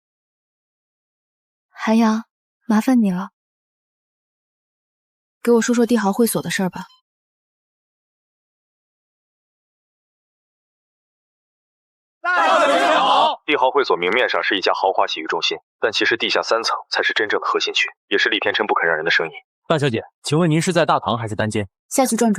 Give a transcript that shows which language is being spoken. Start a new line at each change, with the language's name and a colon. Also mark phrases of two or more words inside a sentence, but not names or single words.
Chinese: 韓陽，麻煩你了。給我說說帝豪會所的事兒吧。大家好。帝豪會所明面上是一家豪華洗浴中心，但其實地下3層才是真正的核心區，也是厲天琛不肯讓人的生意。大小姐，請問您是在大堂還是單間？下去轉轉。